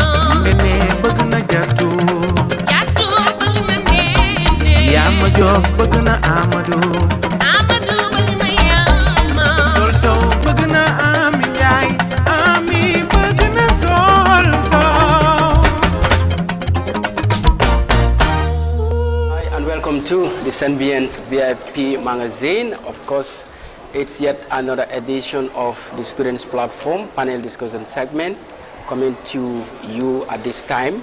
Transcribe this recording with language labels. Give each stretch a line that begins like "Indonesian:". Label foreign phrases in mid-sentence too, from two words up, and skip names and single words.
Wolof: Ngene bëgg na Jatu Jatu bëgg na Nene yaa ma jox bëgg na Amadou Amadou bëgg na Yaama Sol Sow bëgg na Ami Njaay Ami bëgg na Sol Sow.
English: Hi and welcome to the Senbiance VIP magazine. Of course, it's yet another edition of the Students Platform panel discussion segment coming to you at this time.